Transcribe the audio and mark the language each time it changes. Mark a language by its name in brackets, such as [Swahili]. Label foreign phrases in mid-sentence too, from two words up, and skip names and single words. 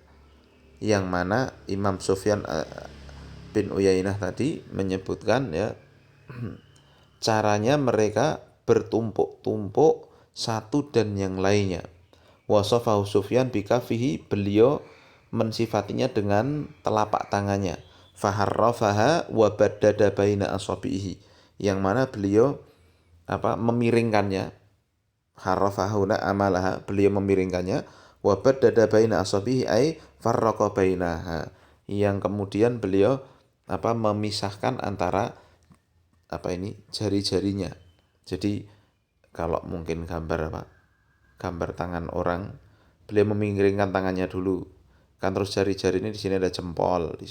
[Indonesian] Yang mana Imam Sufyan bin Uyainah tadi menyebutkan, ya, caranya mereka bertumpuk-tumpuk satu dan yang lainnya. [Arabic] ووصفه سفيان بكفه, [Indonesian] beliau mensifatinya dengan telapak tangannya. [Arabic] فحرفها وبدد بين أصابعه, [Indonesian] yang mana beliau memiringkannya. [Arabic] حرفها أمالها, [Indonesian] beliau memiringkannya. [Arabic] وبدد بين أصابعه أي فرق بينها, [Indonesian] yang kemudian beliau memisahkan antara jari-jarinya. Jadi kalau mungkin gambar tangan orang, beliau memiringkan tangannya dulu, kan, terus jari-jari ini di sini ada jempol, di